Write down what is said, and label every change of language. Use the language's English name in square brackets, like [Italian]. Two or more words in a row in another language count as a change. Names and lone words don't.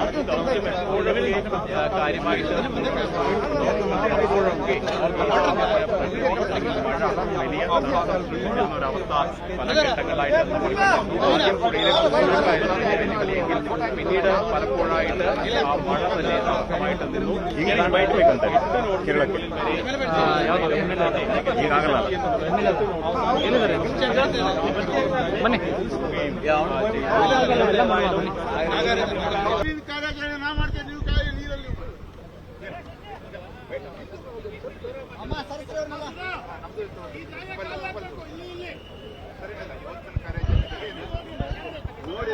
[Malayalam] ദൗത്യം എപ്പോഴും കാര്യമായിട്ട് അപ്പോഴൊക്കെ മഴ വലിയ ഒരവസ്ഥ പല ഘട്ടങ്ങളായിട്ട് നമ്മൾ ആദ്യം പുഴയിലേക്ക് പിന്നീട് പലപ്പോഴായിട്ട് ആ മഴ തന്നെ തടസ്സമായിട്ട് നിന്നു. ഇങ്ങനെ [Kannada] ಬನ್ನಿ ಕಾರ್ಯಾಚರಣೆ ನಾ ಮಾಡ್ತೇನೆ, ನೀವು ಕಾಯಿ ನೀರಲ್ಲಿ ನೋಡಿ.